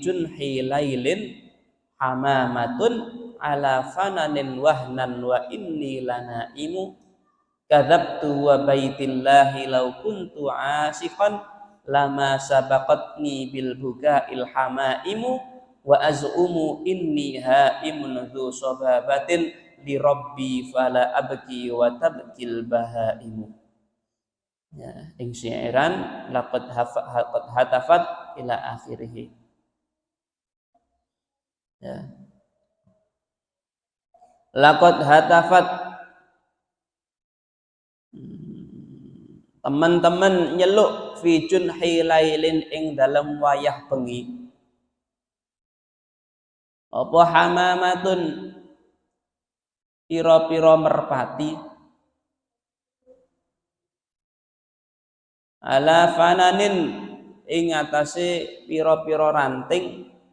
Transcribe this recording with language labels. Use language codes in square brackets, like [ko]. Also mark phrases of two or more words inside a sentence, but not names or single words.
[ar] جنح ليل حمامة على فنن وهنا وإني لنائم كذبت وبيت الله لو كنت عاشقا لما سبقتني بالبكاء الحمائم وأزعم أني هائم ذو صبابة لربي فلا أبكي وتبكي البهائم. Ya, [jv] ing syairan [ar] لقد هتفت إلى آخره. Ya. لقد هتفت, [jv] teman-teman nyeluk [ar] في جنح ليل [jv] ing dalam wayah bengi. Apa hamamatun pira-pira merpati [ar] على فنن [jv] ing atase pira-pira ranting